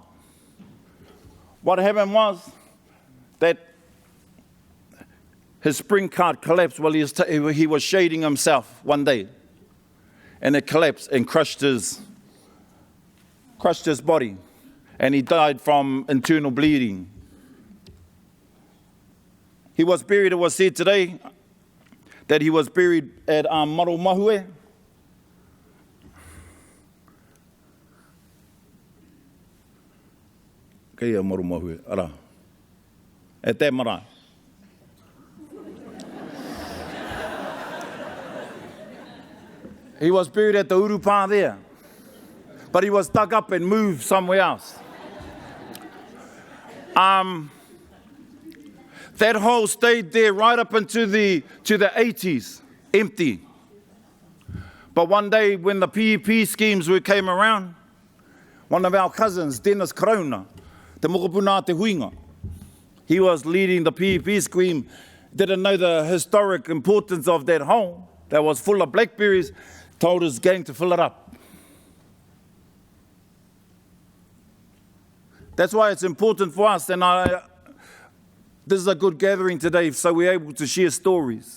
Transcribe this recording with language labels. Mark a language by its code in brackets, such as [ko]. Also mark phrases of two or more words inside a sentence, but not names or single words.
[en] What happened was that his spring cart collapsed while he was shading himself one day. And it collapsed and crushed his body. And he died from internal bleeding. He was buried, it was said today, that he was buried at Maromahue. [mi] Kei a Maromahue, ara. [en] At that marae. He was buried at the Urupa there. But he was dug up and moved somewhere else. That hole stayed there right up into the 80s, empty. But one day when the PEP schemes came around, one of our cousins, Dennis Karauna, [mi] te mokopuna te huinga, [en] he was leading the PEP scheme, didn't know the historic importance of that hole that was full of blackberries, told his gang to fill it up. That's why it's important for us, and this is a good gathering today, so we're able to share stories.